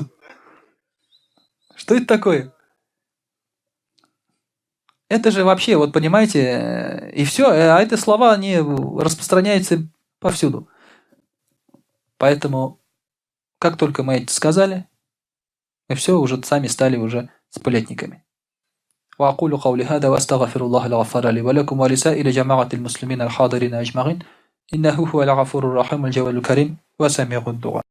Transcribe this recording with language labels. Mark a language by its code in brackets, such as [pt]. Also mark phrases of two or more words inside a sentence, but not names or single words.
[ru] Что это такое? Это же вообще, вот понимаете, и все, а эти слова, они распространяются повсюду. Поэтому, как только мы это сказали, мы все уже сами стали уже сплетниками. [ar] وأقول قولي هذا وأستغفر الله الغفار لي ولكم ولسائر جماعة المسلمين الحاضرين أجمعين إنه هو الغفور الرحيم الجواد الكريم وسميع الدعاء